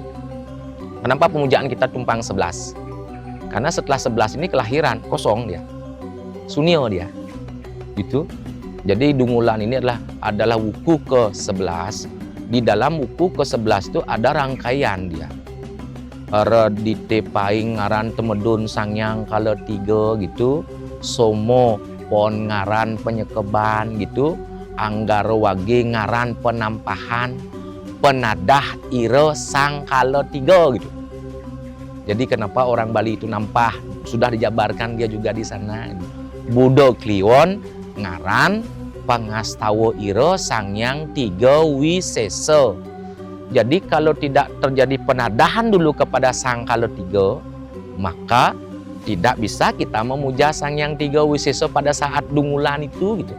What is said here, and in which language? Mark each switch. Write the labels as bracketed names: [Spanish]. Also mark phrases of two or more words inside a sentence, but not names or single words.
[Indonesian] Kenapa pemujaan kita tumpang 11? Karena setelah 11 ini kelahiran, kosong dia. Sunio dia. Gitu. Jadi Dungulan ini adalah wuku ke-11. Di dalam wuku ke-11 itu ada rangkaian dia. [Balinese] Redite paing ngaran temedun sangyang kala 3 gitu. Somo pon ngaran penyekeban gitu. Anggaro wage ngaran penampahan. Penadah ire sang kala 3 gitu. [Indonesian] Jadi kenapa orang Bali itu nampah? Sudah dijabarkan dia juga di sana. [Balinese] Budo Kliwon ngaran pangastawa ira Sangyang Tiga Wisesa. [Indonesian] Jadi kalau tidak terjadi penadahan dulu kepada Sang Kala Tiga, maka tidak bisa kita memuja Sangyang Tiga Wisesa pada saat dungulan itu gitu.